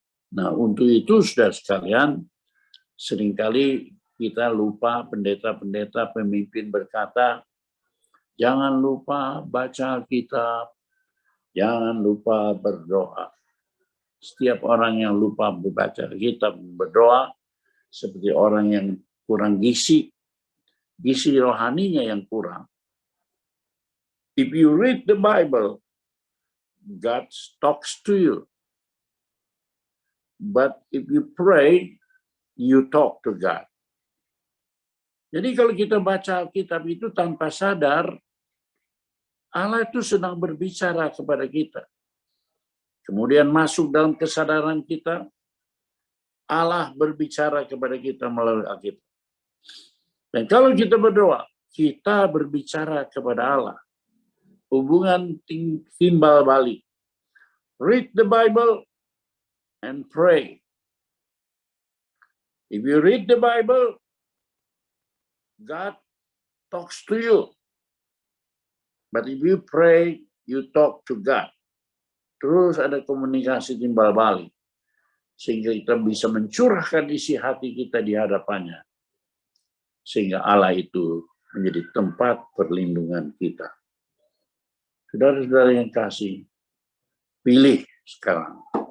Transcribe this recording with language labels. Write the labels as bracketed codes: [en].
[id] Nah, untuk itu saudara sekalian, seringkali kita lupa, pendeta-pendeta, pemimpin berkata, jangan lupa baca Alkitab, jangan lupa berdoa. Setiap orang yang lupa membaca Alkitab, berdoa, seperti orang yang kurang gizi rohaninya yang kurang. [en] If you read the Bible, God talks to you. But if you pray, you talk to God. [id] Jadi kalau kita baca Alkitab itu tanpa sadar, Allah itu sedang berbicara kepada kita. Kemudian masuk dalam kesadaran kita, Allah berbicara kepada kita melalui Alkitab. Dan kalau kita berdoa, kita berbicara kepada Allah. Hubungan timbal balik. [en] Read the Bible and pray. If you read the Bible, God talks to you. But if you pray, you talk to God. [id] Terus ada komunikasi timbal balik. Sehingga kita bisa mencurahkan isi hati kita di hadapannya. Sehingga Allah itu menjadi tempat perlindungan kita. Saudara-saudara yang kasih, pilih sekarang.